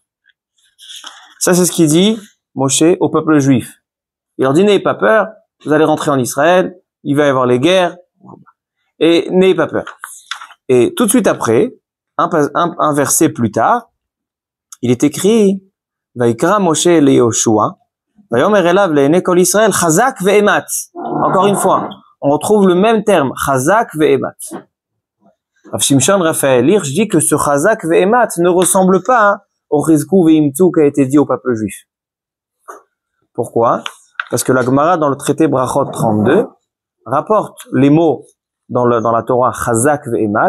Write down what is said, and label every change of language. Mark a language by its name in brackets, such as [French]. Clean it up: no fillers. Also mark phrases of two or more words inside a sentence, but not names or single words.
[French] Ça, c'est ce qu'il dit Moshe au peuple juif. Il leur dit, n'ayez pas peur. Vous allez rentrer en Israël, il va y avoir les guerres, et n'ayez pas peur. Et tout de suite après, un verset plus tard, il est écrit, [Hebrew] ויקרא משה ליהושע, ויאמר אליו לעיני כל ישראל, חזק ואמץ. [French] Encore une fois, on retrouve le même terme, [Hebrew] חזק ואמץ. [French] Rav Shimshon Raphaël Hirsch dit que ce [Hebrew] חזק ואמץ [French] ne ressemble pas au [Hebrew] חזקו ואמצו [French] qui a été dit au peuple juif. Pourquoi? Parce que la Gemara dans le traité Brachot 32 rapporte les mots dans la Torah [Hebrew] חזק ואמץ.